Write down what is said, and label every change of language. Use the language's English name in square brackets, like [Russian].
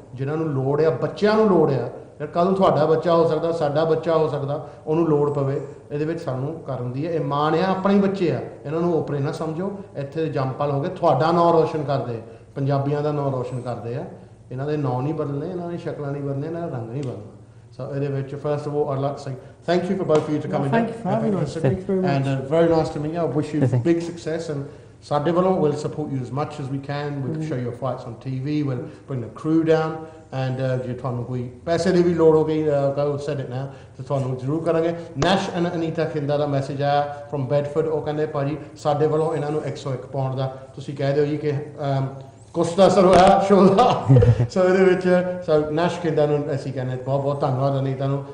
[Punjabi] ਜਿਨ੍ਹਾਂ ਨੂੰ ਲੋੜ ਆ, ਬੱਚਿਆਂ ਨੂੰ ਲੋੜ ਆ, ਫਿਰ ਕੱਲ੍ਹ ਨੂੰ ਤੁਹਾਡਾ ਬੱਚਾ ਹੋ ਸਕਦਾ, ਸਾਡਾ ਬੱਚਾ ਹੋ ਸਕਦਾ, ਉਹਨੂੰ ਲੋੜ ਪਵੇ. ਇਹਦੇ ਵਿੱਚ ਸਾਨੂੰ ਕਰਨ ਦੀ ਹੈ. ਇਹ ਮਾਣ ਆ, ਆਪਣੇ ਹੀ ਬੱਚੇ ਆ, ਇਹਨਾਂ ਨੂੰ ਓਪਰੇ ਨਾ ਸਮਝੋ. ਇੱਥੇ ਜੰਮਪਲ ਹੋ ਗਏ, ਤੁਹਾਡਾ ਨਾਂ ਰੋਸ਼ਨ ਕਰਦੇ, ਪੰਜਾਬੀਆਂ ਦਾ ਨਾਂ ਰੋਸ਼ਨ ਕਰਦੇ ਆ. ਇਹਨਾਂ ਦੇ ਨਾਂ ਨਹੀਂ ਬਦਲਣੇ, ਇਹਨਾਂ ਦੀ ਸ਼ਕਲਾਂ ਨਹੀਂ ਬਦਲਣੇ, ਇਹਨਾਂ ਦਾ ਰੰਗ ਨਹੀਂ ਬਦਲਣਾ. [English] So [Punjabi] ਇਹਦੇ ਵਿੱਚ [English] first of all I'd like to say thank you for both of you to coming in. Thank you for having us. Thank you very much. And very nice to meet you. I wish you big success, and [Punjabi] ਸਾਡੇ ਵੱਲੋਂ [English] we'll support you as much as we can. We'll show your fights on TV. We'll bring the crew down. [Punjabi] And ਜੇ ਤੁਹਾਨੂੰ ਕੋਈ ਪੈਸੇ ਦੀ ਵੀ ਲੋੜ ਹੋ ਗਈ, [English] go said it now, [Punjabi] ਤੇ ਤੁਹਾਨੂੰ ਜ਼ਰੂਰ ਕਰਾਂਗੇ. ਨੈਸ਼ ਐਂਡ ਅਨੀਤਾ ਖਿੰਦਾ ਦਾ ਮੈਸੇਜ ਆਇਆ ਫਰੋਮ ਬੈਡਫੋਰਡ. ਉਹ ਕਹਿੰਦੇ ਭਾਜੀ ਸਾਡੇ ਵੱਲੋਂ ਇਹਨਾਂ ਨੂੰ 101 ਪਾਉਂਡ ਦਾ ਤੁਸੀਂ ਕਹਿ ਦਿਓ ਜੀ ਕਿ ਕੁਛ ਦਾ ਅਸਰ ਹੋਇਆ ਸ਼ੋਅ ਦਾ. ਸੋ ਇਹਦੇ ਵਿੱਚ ਨੈਸ਼ ਖਿੰਦਾ ਨੂੰ ਅਸੀਂ ਕਹਿੰਦੇ ਬਹੁਤ ਬਹੁਤ ਧੰਨਵਾਦ ਅਨੀਤਾ ਨੂੰ.